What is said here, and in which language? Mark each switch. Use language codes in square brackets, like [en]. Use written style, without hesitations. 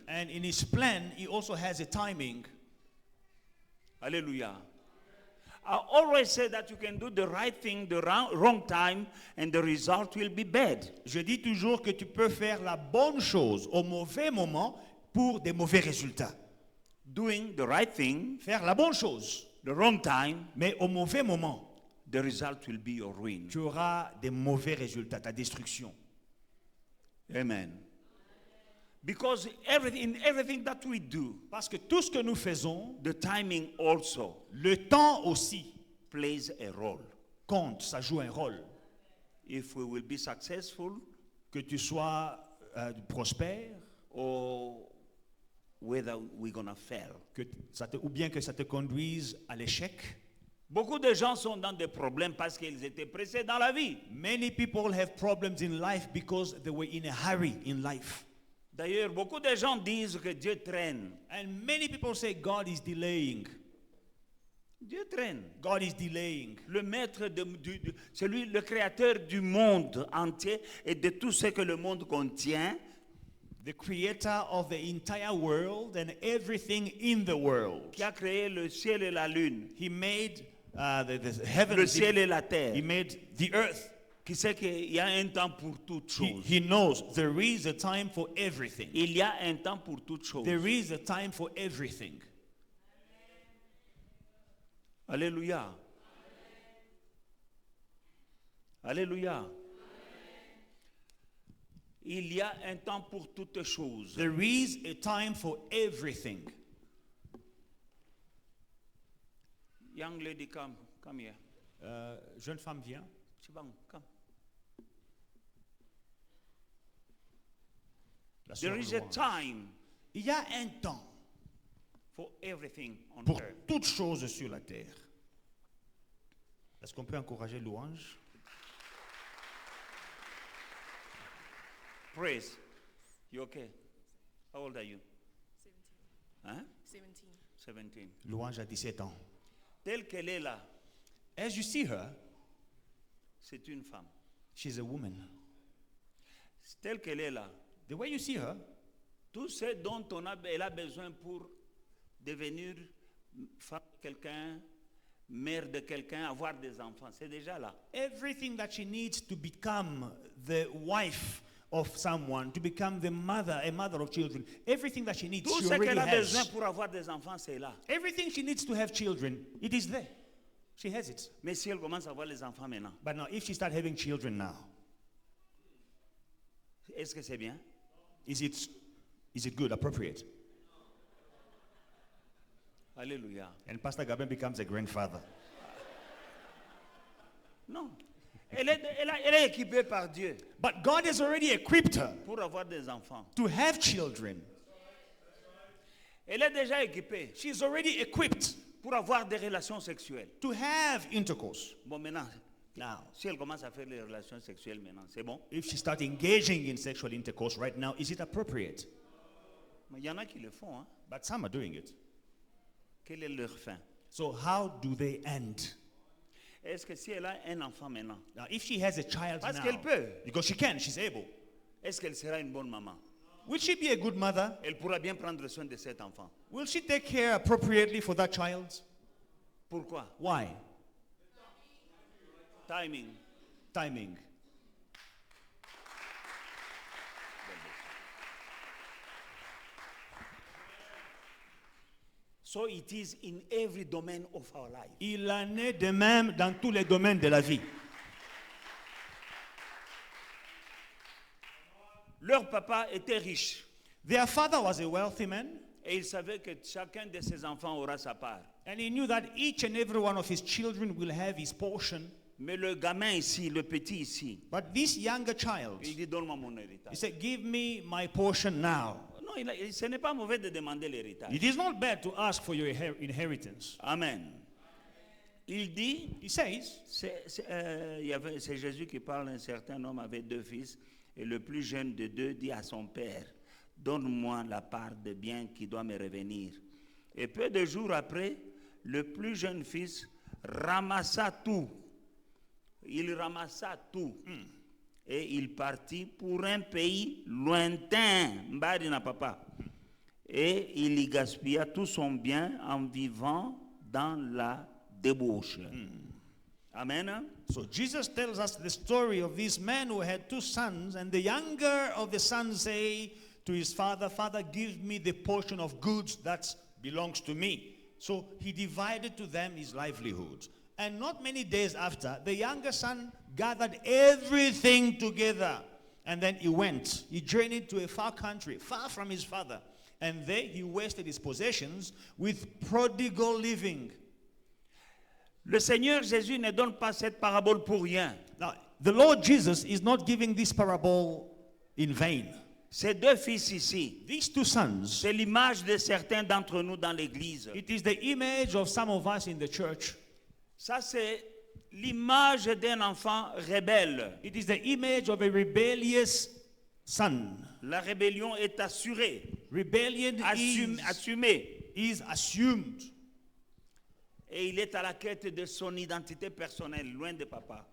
[en] And in His plan, He also has a timing. [fr] Alléluia. [en] I always say that you can do the right thing, the wrong time, and the result will be bad. [fr] Je dis toujours que tu peux faire la bonne chose au mauvais moment pour des mauvais résultats. [en] Doing the right thing, [fr] Faire la bonne chose, [en] the wrong time, [fr] mais au mauvais moment, [en] the result will be your ruin. [fr] tu auras des mauvais résultats, ta destruction. [en] Amen. Because everything that we do, [fr] Parce que tout ce que nous faisons, [en] the timing also [fr] le temps aussi [en] plays a role. [fr] compte, ça joue un rôle. [en] If we will be successful [fr] Que tu sois prospère, [en] or whether we're gonna fail. [fr] ou bien que ça te conduise à l'échec. Beaucoup de gens sont dans des problèmes parce qu'ils étaient pressés dans la vie. [en] Many people have problems in life because they were in a hurry in life. [fr] D'ailleurs, beaucoup de gens disent que Dieu traîne. [en] And many people say God is delaying. [fr] Dieu traîne. [en] God is delaying. [fr] Le maître, celui, le créateur du monde entier et de tout ce que le monde contient, [en] the creator of the entire world and everything in the world. [fr] qui a créé le ciel et la lune, [en] He made the [fr] le [en] heavens. [fr] ciel et la [en] He [fr] terre, [en] made the earth. [fr] qui sait qu'il y a un temps pour toutes choses. [en] He knows there is a time for everything. [fr] Il y a un temps pour toutes choses. [en] There is a time for everything. [fr] Alléluia. Alléluia. Il y a un temps pour toutes choses. [en] There is a time for everything. Young lady, come here. [fr] Jeune femme vient. [en] Chibang, come. [fr] La sœur [en] There is a [fr] Louange. [en] time [fr] Il y a un temps [en] for everything on [fr] pour [en] earth. [fr] toutes choses sur la terre. Est-ce qu'on peut encourager Louange? [en] Praise. You okay? How old are you? 17. [fr] Hein? 17. 17. Louange a 17 ans. Telle qu'elle est là, [en] As you see her, [fr] c'est une femme. [en] she's a woman. [fr] Telle qu'elle est là, [en] The way you see her, [fr] tout ce dont elle a besoin pour devenir femme de quelqu'un, mère de quelqu'un, avoir des enfants, c'est déjà là. [en] everything that she needs to become the wife of someone, to become the mother, a mother of children, everything that she needs, [fr] Tout [en] she [fr] ce [en] already [fr] qu'elle a besoin [en] has. [fr] pour avoir des enfants, c'est là. [en] Everything she needs to have children, it is there. She has it. [fr] Mais si elle commence à avoir les enfants maintenant, [en] But now, if she start having children now, [fr] est-ce que c'est bien? [en] is it good, appropriate? [fr] Alléluia. [en] And Pastor Gaben becomes a grandfather. [fr] Non. Elle est équipée par Dieu [en] But God has already equipped her [fr] pour avoir des enfants. [en] to have children. [fr] Elle est déjà équipée [en] She's already equipped [fr] pour avoir des relations sexuelles. [en] to have intercourse. [fr] Bon, maintenant, [en] Now, [fr] si elle commence à faire les relations sexuelles maintenant, c'est bon. [en] if she starts engaging in sexual intercourse right now, is it appropriate? [fr] Mais il y en a qui le font. Hein? [en] But some are doing it. [fr] Quelle est leur fin? [en] So how do they end? [fr] Est-ce que si elle a un enfant maintenant, [en] Now, if she has a child [fr] Parce [en] now, [fr] qu'elle peut. [en] because she can, she's able, [fr] est-ce qu'elle sera une bonne maman? [en] will she be a good mother? [fr] Elle pourra bien prendre soin de cet enfant. [en] Will she take care appropriately for that child? [fr] Pourquoi? [en] Why? Timing. Timing. So it is in every domain of our life. [fr] Il en est de même dans tous les domaines de la vie. Leur papa était riche [en] Their father was a wealthy man, [fr] et il savait que chacun de ses enfants aura sa part. [en] and he knew that each and every one of his children will have his portion. [fr] Mais le gamin ici, le petit ici, [en] But this younger child, [fr] il dit donne-moi mon [en] he [fr] héritage. [en] said, give me my portion now. [fr] Non, ce n'est pas mauvais de demander l'héritage. [en] It is not bad to ask for your inheritance. [fr] Amen. Il dit, [en] He says, [fr] c'est Jésus qui parle, un certain homme avait 2 fils, et le plus jeune de 2 dit à son père, donne-moi la part de bien qui doit me revenir. Et peu de jours après, le plus jeune fils ramassa tout. Il ramassa tout. Et il partit pour un pays lointain, [ln] Mbadi na papa. [fr] Et il y gaspilla tout son bien en vivant dans la débauche. Amen. [en] so Jesus tells us the story of this man who had 2 sons, and the younger of the sons say to his father, Father, give me the portion of goods that belongs to me. So he divided to them his livelihood. And not many days after, the younger son gathered everything together. And then he went. He journeyed to a far country, far from his father. And there he wasted his possessions with prodigal living. [fr] Le Seigneur Jésus ne donne pas cette parabole pour rien. [en] Now, the Lord Jesus is not giving this parable in vain. [fr] Ces 2 fils ici, [en] These 2 sons, [fr] c'est l'image de certains d'entre nous dans l'église. [en] it is the image of some of us in the church. [fr] Ça, c'est l'image d'un enfant rebelle. [en] It is the image of a rebellious son. [fr] La rébellion est assurée, [en] Rebellion [fr] assumée. [en] is assumed. [fr] Et il est à la quête de son identité personnelle, loin de papa.